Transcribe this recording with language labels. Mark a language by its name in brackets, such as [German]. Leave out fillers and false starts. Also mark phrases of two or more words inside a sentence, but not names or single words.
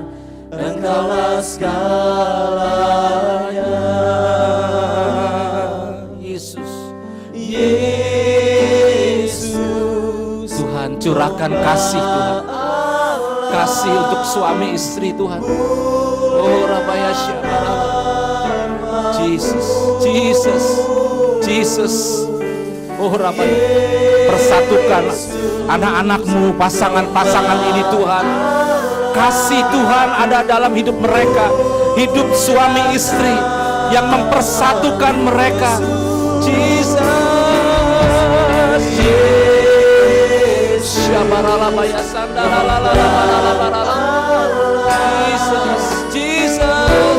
[Indonesian] Engkaulah segalanya. Yesus, Yesus. Tuhan curahkan kasih Tuhan. Kasih untuk suami istri Tuhan. Oh Rabaya Syarala. Jesus, Jesus, Jesus. Oh Rabaya, persatukan anak-anakmu, pasangan-pasangan ini Tuhan. Kasih Tuhan ada dalam hidup mereka. Hidup suami istri yang mempersatukan mereka. Jesus, Jesus, Jesus.